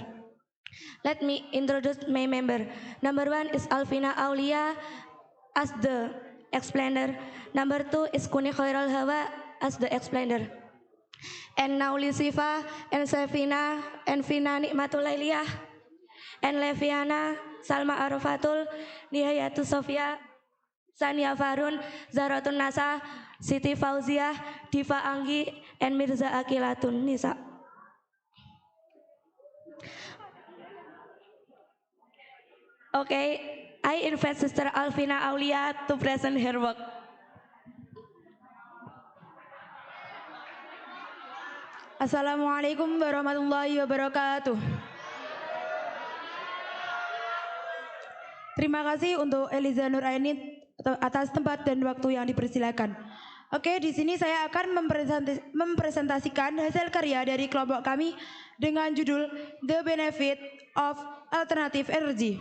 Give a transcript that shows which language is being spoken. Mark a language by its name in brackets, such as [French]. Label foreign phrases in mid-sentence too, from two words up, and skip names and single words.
[English] Let me introduce my member. Number 1 is Alvina Aulia as the explainer. Number 2 is Kuni Khairul Hawa as the explainer. And now Lisifa and Safina and Fina Nikmatul Lailiyah and Leviana, Salma Arafatul, Nihayatu Sofia, Sania Farun, Zaratun Nasa, Siti Fauzia, Diva Anggi, and Mirza Akilatun Nisa. Okay, I invite Sister Alvina Aulia to present her work. [Arabic] السلام عليكم ورحمة الله وبركاته. [Indonesian] Terima kasih untuk Eliza Nur Aini atas tempat dan waktu yang dipersilakan. Oke, di sini saya akan mempresentasikan hasil karya dari kelompok kami dengan judul The Benefit of Alternative Energy.